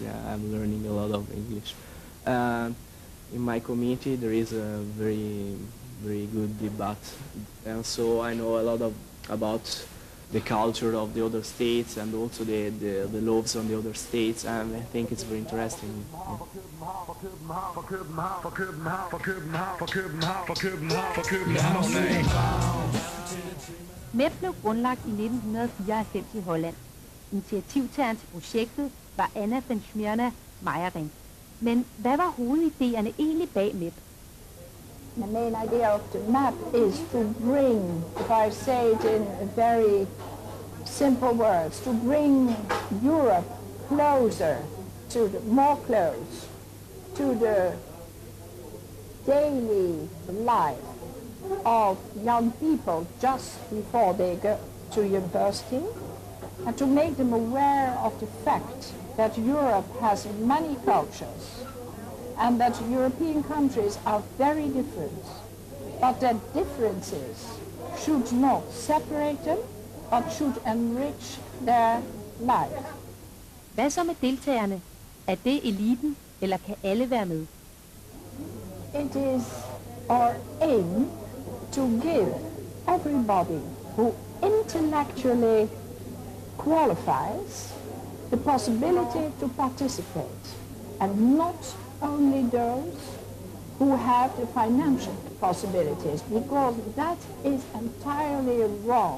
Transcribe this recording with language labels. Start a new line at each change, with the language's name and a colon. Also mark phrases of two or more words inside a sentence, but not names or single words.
English: Yeah, I'm learning a lot of English. In my community there is a very good debate, and so I know a lot about the culture of the other states and also the laws on the other states, and I think it's very interesting.
Danish: MEP blev grundlagt i 1994 i Holland. Initiativtageren til projektet var Anna van Smyrna Meiering. Men hvad var hovedidéerne egentlig bag MEP?
English: The main idea of the map is to bring, if I say it in very simple words, to bring Europe closer more close to the daily life of young people just before they go to university, and to make them aware of the fact that Europe has many cultures and that European countries are very different, but that differences should not separate them, but should enrich their life.
Danish: Hvad så med deltagerne? Er det eliten, eller kan alle være med?
English: It is our aim to give everybody who intellectually qualifies the possibility to participate, and not only those who have the financial possibilities, because that is entirely wrong.